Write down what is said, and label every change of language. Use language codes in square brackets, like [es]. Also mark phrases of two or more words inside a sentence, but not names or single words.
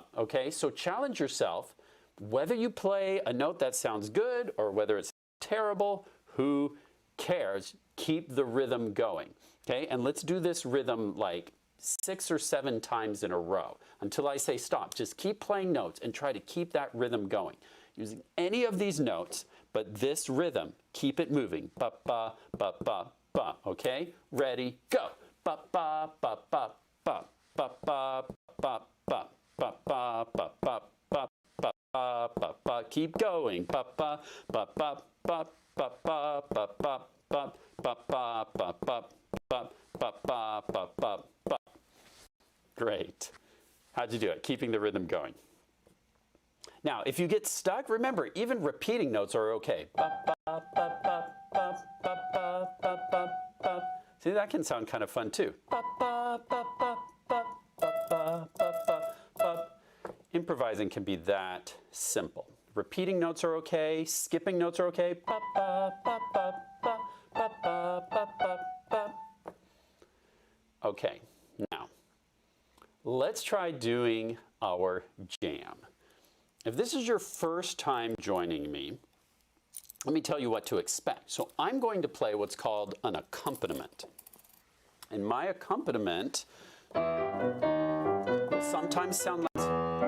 [en] Okay, so challenge yourself. Whether you play a note that sounds good or whether it's terrible, who cares? Keep the rhythm going. Okay, and let's do this rhythm like 6 or 7 times in a row until I say stop. Just keep playing notes and try to keep that rhythm going. Using any of these notes, but this rhythm, keep it moving. Ba, ba, ba, ba, ba. Okay? Ready, go. Ba, ba, ba, ba, ba, ba, ba, ba, ba, ba, ba, ba, ba, ba, ba, ba, ba. Keep going. Ba, ba, ba, ba, ba, ba, ba, ba, ba, ba, ba, ba, ba, ba, ba, ba, ba, ba, ba. Great. How'd you do it? Keeping the rhythm going. Now, if you get stuck, remember, even repeating notes are okay. Ba, ba, ba, ba, ba, ba, ba, ba, ba, ba. See, that can sound kind of fun too. Ba, ba, ba, ba, ba, ba, ba, ba, ba, ba. Improvising can be that simple. Repeating notes are okay. Skipping notes are okay. Ba, ba, ba, ba, ba, ba, ba, ba, ba, ba. Okay, now, let's try doing our jam. If this is your first time joining me, let me tell you what to expect. So I'm going to play what's called an accompaniment. And my accompaniment will sometimes sound like this.